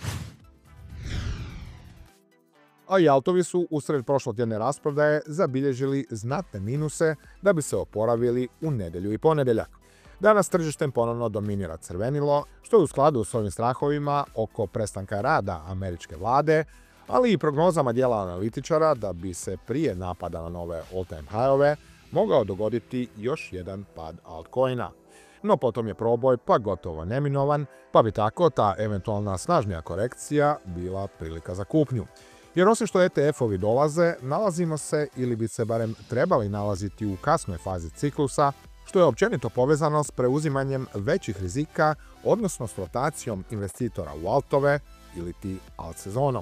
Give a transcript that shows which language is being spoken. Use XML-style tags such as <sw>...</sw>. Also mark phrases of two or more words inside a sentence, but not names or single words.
<hr>A i altovi su usred prošlotjedne rasprodaje zabilježili znatne minuse da bi se oporavili u nedjelju i ponedjeljak. Danas tržištem ponovno dominira crvenilo, što je u skladu s ovim strahovima oko prestanka rada američke vlade, ali i prognozama dijela analitičara da bi se prije napada na nove</hr> <en>all-time high-ove</en> <hr>mogao dogoditi još jedan pad altcoina. No potom je proboj pa gotovo neminovan, pa bi tako ta eventualna snažnija korekcija bila prilika za kupnju. Jer osim što ETF-ovi dolaze, nalazimo se ili bi se barem trebali nalaziti u kasnoj fazi ciklusa, što je općenito povezano s preuzimanjem većih rizika, odnosno s rotacijom investitora u altove ili ti alt sezonom.</hr>